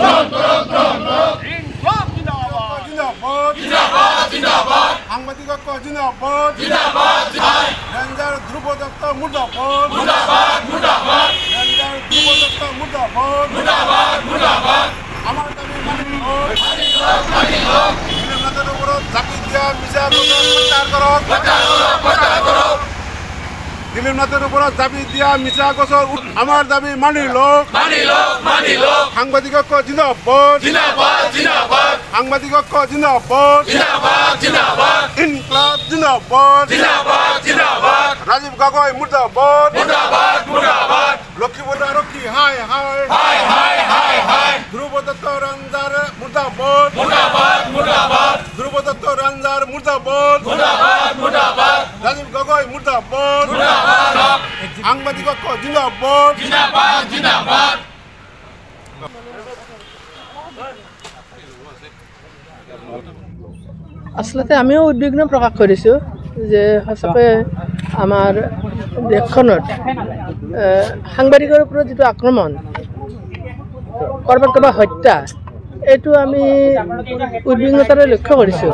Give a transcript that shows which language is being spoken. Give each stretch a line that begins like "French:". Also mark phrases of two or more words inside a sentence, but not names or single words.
Assamese: সাংবাদিক জিন্দাবাদ রেঞ্জার ধ্রুব দত্ত মুর্দাবাদ রেঞ্জার ধ্রুব দত্ত মুর্দাবাদ আমার দাবি মানির উপরত জাপি দিয়া মিছা দিলীপ নাথের উপরত জাপি দিয়া মিছা গোচর আমার দাবি মানি লোক সাংবাদিক জিন্দাবাদ সাংবাদিক জিন্দাবাদ
Hindi: इंक़लाब ज़िंदाबाद
Assamese: রাজীব গগৈ মুর্দাবাদ লক্ষ্মীপুর আরক্ষী হাই ধ্রুব দত্ত রেঞ্জার মুর্দাবাদ ধ্রুব দত্ত রেঞ্জার মুর্দাবাদ রাজীব গগৈ মুর্দাবাদ সাংবাদিক জিন্দাবাদ আচলতে আমিও উদ্বিগ্ন প্ৰকাশ কৰিছোঁ যে সঁচাকৈ আমাৰ দেশখনত সাংবাদিকৰ ওপৰত যিটো আক্ৰমণ ক'ৰবাত হত্যা এইটো আমি উদ্বিগ্নতাৰে লক্ষ্য কৰিছোঁ।